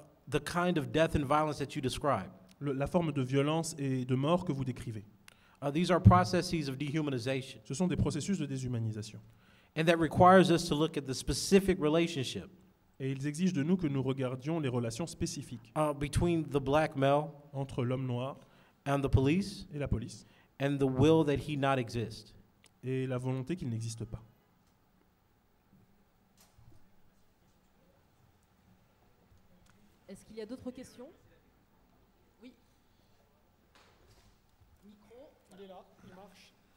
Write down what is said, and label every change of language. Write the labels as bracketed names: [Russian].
[English] the kind of death and violence that you describe. [French] la forme de violence et de mort que vous décrivez. [English] These are processes of dehumanization, [French] Ce sont des processus de déshumanisation. [English] and that requires us to look at the specific relationship [French] Et ils exigent de nous que nous regardions les relations spécifiques [English] between the black male [French] entre l'homme noir [English] and the police, [French] et la police, [English] and the will that he not exist. [French] et la volonté qu'il n'existe pas. Est-ce qu'il y a d'autres questions? Oui. Micro. Il est là, il marche.